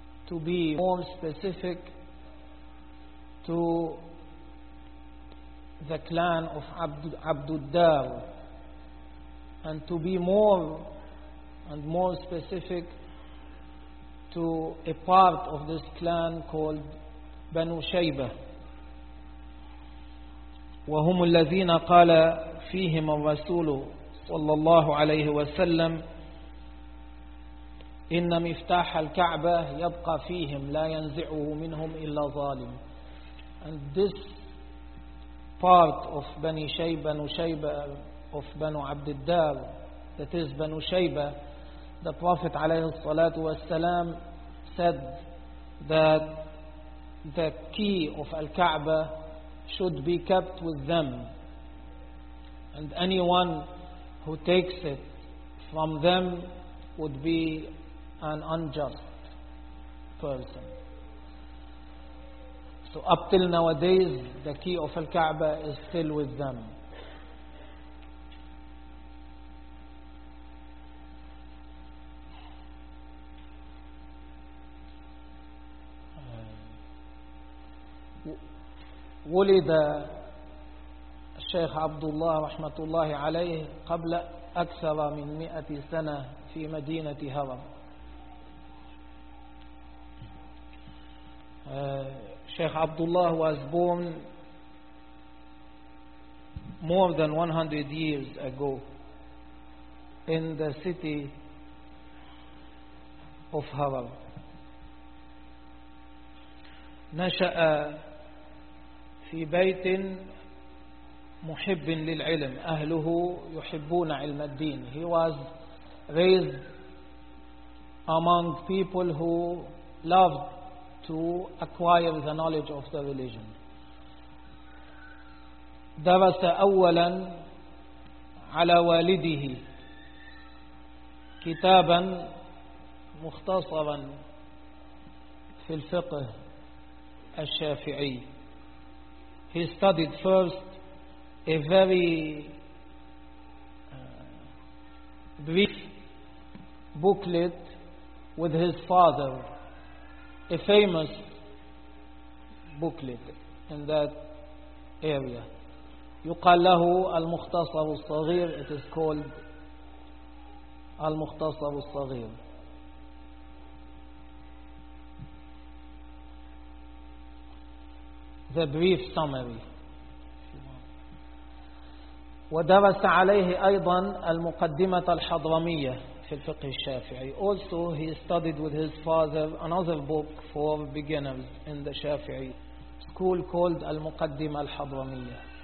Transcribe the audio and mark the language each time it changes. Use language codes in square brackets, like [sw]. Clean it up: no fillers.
[en] To be more specific, to the clan of Abdud-Dar. And to be more and more specific, to a part of this clan called Banu Shaybah. [ar] وهم الذين قال فيهم الرسول صلى الله عليه وسلم إن مفتاح الكعبة يبقى فيهم لا ينزعه منهم إلا ظالم. [en] And this part of Bani Shaybah, Banu Shaybah of Banu Abd al-Dar, that is Banu Shaybah, the Prophet [ar] عليه الصلاة والسلام [en] said that the key of al-Kaaba should be kept with them, and anyone who takes it from them would be an unjust person. So up till nowadays, the key of al-Kaaba is still with them. [ar] ولد الشيخ عبد الله رحمة الله عليه قبل أكثر من 100 سنة في مدينة هرم. [en] الشيخ عبد الله was born more than 100 years ago in the city of هرم. [ar] نشأ في بيت محب للعلم أهله يحبون علم الدين. [en] He was raised among people who loved to acquire the knowledge of the religion. [ar] درس أولا على والده كتابا مختصرا في الفقه الشافعي. [en] He studied first a very brief booklet with his father, a famous booklet in that area. [ar] يقال له المختصر الصغير. [en] It is called [ar] المختصر الصغير. [en] The brief summary. [ar] ودرس عليه أيضا المقدمة الحضرمية في الفقه الشافعي. [en] Also he studied with his father another book for beginners in the Shafi'i school called المقدمة الحضرمية.